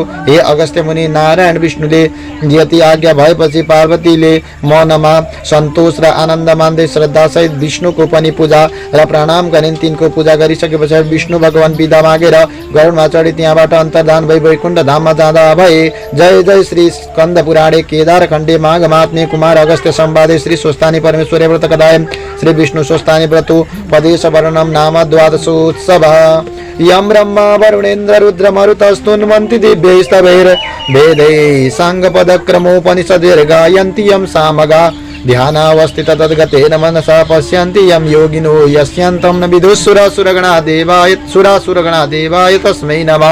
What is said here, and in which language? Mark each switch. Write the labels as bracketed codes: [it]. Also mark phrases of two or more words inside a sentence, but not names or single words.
[ne] हे अगस्त्य मुनि, नारायण विष्णुले यति आज्ञा भएपछि पार्वतीले मनमा सन्तोष र आनन्द मान्दै श्रद्धासहित विष्णुको पनि पूजा र प्रणाम गरिन्। तिनको पूजा गरिसकेपछि विष्णु भगवान बिदा मागेर गरुडमा चढी त्यहाँबाट अन्तर्धान भई वैकुण्ठ धाममा जाँदा भए। [sa] जय जय श्री स्कन्द पुराणे केदार खण्डे माघ महात्म्ये कुमार अगस्त्य संवादे श्री स्वस्थानी परमेश्वरी व्रत कथायां श्री विष्णु स्वस्थानी व्रतो पदेश वर्णनम नाम द्वादशोत्सव। यम ब्रह्मा वरुणेन्द्र रुद्र मरुतस्तुन्वन्ति दिव्यैस्तवैर् वेदैः साङ्गपदक्रमोपनिषदैर्गायन्ति यं सामगा ध्यानावस्थित तद्गतेन मनसा पश्यन्ति यं योगिनो यस्यान्तं न विदुः सुरासुरगणा देवाय तस्मै नमः।